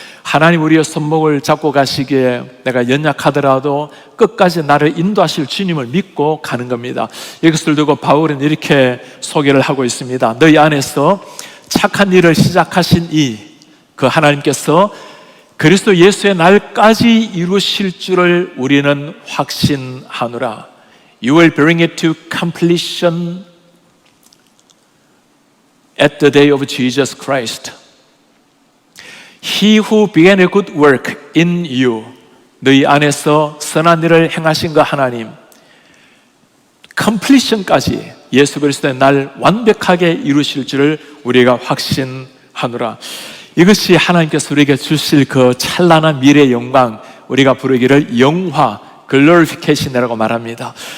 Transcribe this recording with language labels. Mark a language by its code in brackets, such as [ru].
[ko] 하나님 우리의 손목을 잡고 가시기에 내가 연약하더라도 끝까지 나를 인도하실 주님을 믿고 가는 겁니다. 이것을 두고 바울은 이렇게 소개를 하고 있습니다. 너희 안에서 착한 일을 시작하신 그 하나님께서 그리스도 예수의 날까지 이루실 줄을 우리는 확신하노라. [en] You will bring it to completion at the day of Jesus Christ. He who began a good work in you, [ko] 너희 안에서 선한 일을 행하신 그 하나님, completion까지 예수 그리스도의 날 완벽하게 이루실 줄을 우리가 확신하노라. 이것이 하나님께서 우리에게 주실 그 찬란한 미래의 영광, 우리가 부르기를 영화, glorification이라고 말합니다.